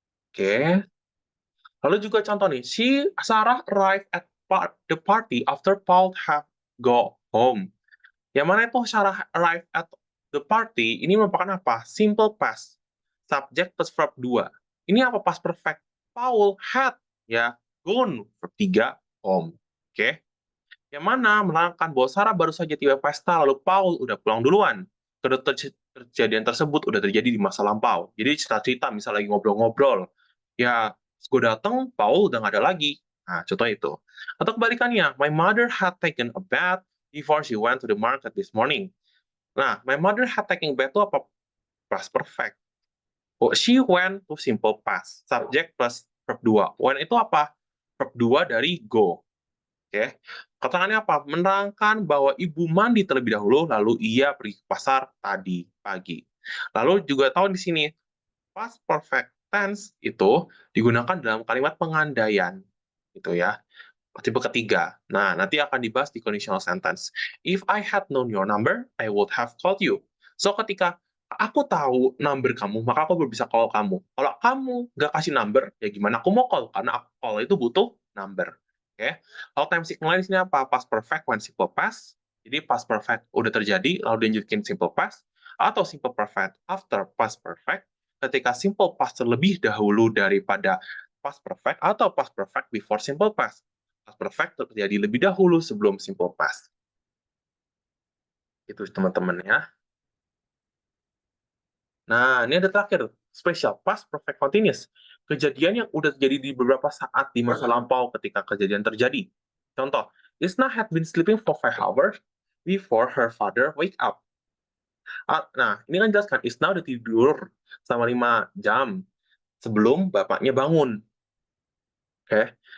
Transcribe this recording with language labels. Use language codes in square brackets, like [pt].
[id] Oke. Lalu juga contoh nih, [en] Sarah arrived at the party after Paul have go home. [id] Yang mana itu Sarah [en] arrived at the party, [id] ini merupakan apa? Simple past. [en] Subject plus verb 2. [id] Ini apa? [en] Past perfect. Paul had, ya, gone, verb 3, home. [id] Oke. Yang mana menerangkan bahwa Sarah baru saja tiba pesta, lalu Paul udah pulang duluan. Kejadian tersebut udah terjadi di masa lampau. Jadi cerita-cerita, misal lagi ngobrol-ngobrol. Ya, gue dateng, Paul udah nggak ada lagi. Nah, contoh itu. Atau kebalikannya, [en] my mother had taken a bath before she went to the market this morning. Nah, my mother had taken a bath [id] itu apa? [en] Past perfect. Oh, she went to simple past. Subject plus verb 2. [id] Went itu apa? Verb 2 dari go. Oke. Keterangannya apa? Menerangkan bahwa ibu mandi terlebih dahulu, lalu ia pergi ke pasar tadi pagi. Lalu juga tahu di sini, past perfect tense itu digunakan dalam kalimat pengandaian, gitu ya. Tipe ketiga. Nah, nanti akan dibahas di conditional sentence. [en] If I had known your number, I would have called you. [id] So, ketika aku tahu number kamu, maka aku baru bisa call kamu. Kalau kamu nggak kasih number, ya gimana aku mau call? Karena aku call itu butuh number. Oke. Kalau time signal di sini apa? [en] Past perfect when simple past. Jadi past perfect [id] udah terjadi, lalu dilanjutin [en] simple past. Atau simple perfect after past perfect. [id] Ketika simple past terlebih dahulu daripada past perfect, atau past perfect before simple past. Past perfect terjadi lebih dahulu sebelum simple past. Itu teman-teman ya. Nah, ini ada terakhir, spesial past perfect continuous. Kejadian yang udah terjadi di beberapa saat di masa lampau ketika kejadian terjadi. [en] Contoh, Isna had been sleeping for 5 hours before her father wake up. [id] Nah, ini kan jelas kan, Isna udah tidur selama 5 jam sebelum bapaknya bangun. Oke.